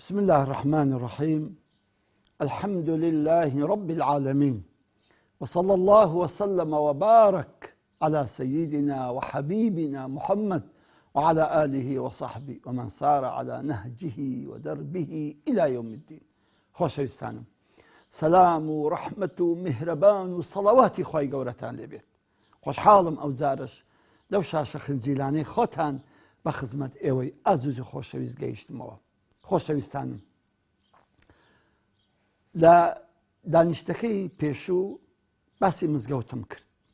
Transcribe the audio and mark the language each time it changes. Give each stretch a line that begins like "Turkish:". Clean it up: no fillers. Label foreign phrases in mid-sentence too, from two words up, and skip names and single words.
Arabic: الله الرحمن الرحيم. الحمد لله رب العالمين، وصلى الله وسلم وبارك على سيدنا وحبيبنا محمد وعلى آله وصحبه ومن سار على نهجه ودربه إلى يوم الدين.
Central Kurdish: خۆشەویستانم، سەلام و ڕەحمەت و میهرەبان و سەڵەواتی خۆی گەورەتان لێبێت. خۆشحاڵم ئەو جارش لەو شاشە خنجیلانەی خۆتان بە خزمەت ئێوەی ئازوز و خۆشەویست گەیشتمەوە. خۆشەویستانم، لە دانیشتەکەی پێشوو باسی مزگەوتم کرد.